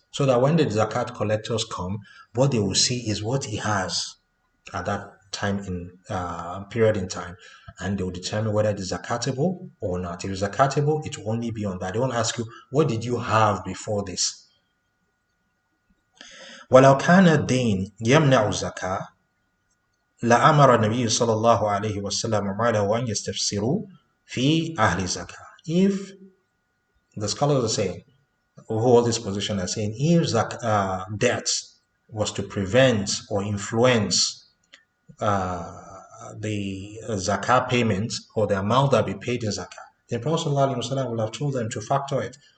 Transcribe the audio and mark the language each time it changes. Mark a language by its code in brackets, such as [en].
[en] So that when the zakat collectors come, what they will see is what he has at that time in period in time, and they will determine whether it is zakatable or not. If it's zakatable, it will only be on that. They won't ask you, what did you have before this? [ar] ولو كان الدين يمنع الزكاة لأمر النبي صلى الله عليه وسلم عماله أن يستفسروا في أهل الزكاة. [en] If the scholars are saying, who hold this position, are saying, if debt was to prevent or influence the zakah payment or the amount that be paid in zakah, the Prophet ﷺ will have told them to factor it.